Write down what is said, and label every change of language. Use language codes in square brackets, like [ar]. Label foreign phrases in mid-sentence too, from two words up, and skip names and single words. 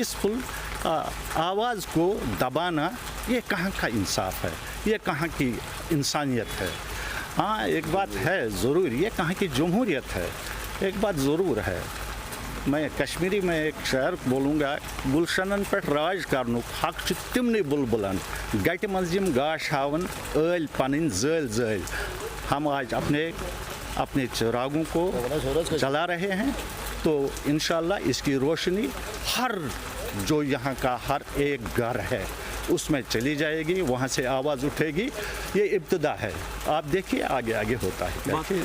[hi] पीसफुल आवाज़ को दबाना ये कहाँ का इंसाफ है, ये कहाँ की इंसानियत है। हाँ, एक बात है ज़रूर, ये कहाँ की जमहूरियत है। एक बात ज़रूर है, मैं कश्मीरी में एक शेर बोलूँगा, [ks] गुलशनन पे राज करनुक हक छु तिमने बुलबुलन गट मंज यम गाश हावन ऐल पन जैल जैल। [hi] हम आज अपने चिरागों को जला रहे हैं, तो इंशाल्लाह इसकी रोशनी हर जो यहाँ का हर एक घर है उसमें चली जाएगी, वहाँ से आवाज़ उठेगी। ये इब्तिदा है, आप देखिए आगे आगे होता है।